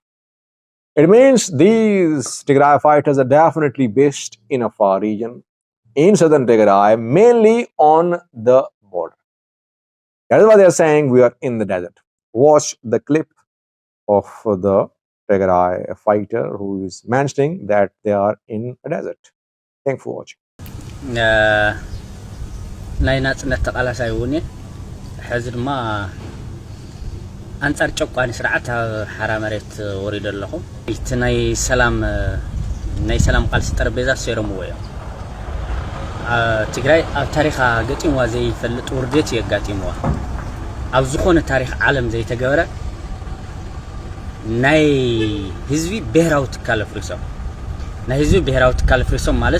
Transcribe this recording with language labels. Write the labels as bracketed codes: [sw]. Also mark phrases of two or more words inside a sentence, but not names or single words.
[en] It means these Tigray fighters are definitely based in a far region in southern Tigray, mainly on the border. That is why they are saying we are in the desert. Watch the clip of the Tigray fighter who is mentioning that they are in a desert. Thanks for watching. [ti] ናይ ናጽነት ተቃላሳይ ውን ሕዚ ድማ አንጻር ጨቋን ስርዓት ሓራ መሬት ወሪዶ ኣለኹ እቲ ናይ ሰላም ቃልሲ ጠረጴዛ ሰይሮም ወይ ትግራይ ኣብ ታሪኻ ገጢምዋ ዘይፈልጥ ውርደት የጋጢምዋ ኣብ ዝኾነ ታሪኽ ዓለም ዘይተገበረ ናይ ህዝቢ ብሔራዊ ትካል ፍሪሶም ናይ ህዝቢ ብሔራዊ ትካል ፍሪሶም ማለት